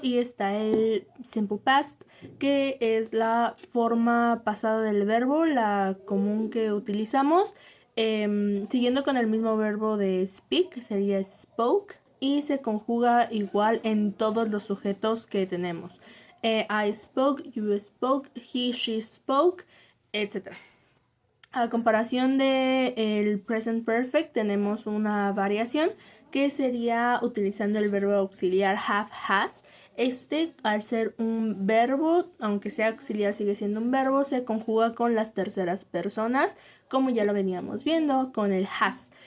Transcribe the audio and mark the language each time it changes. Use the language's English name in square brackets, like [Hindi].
[Spanish] Y está el simple past, que es la forma pasada del verbo, la común que utilizamos, siguiendo con el mismo verbo de speak, sería spoke, y se conjuga igual en todos los sujetos que tenemos. [English] I spoke, you spoke, he, she spoke, etc. [Spanish] A comparación de el present perfect, tenemos una variación que sería utilizando el verbo auxiliar have, has. Al ser un verbo, aunque sea auxiliar, sigue siendo un verbo, se conjuga con las terceras personas, como ya lo veníamos viendo con el has.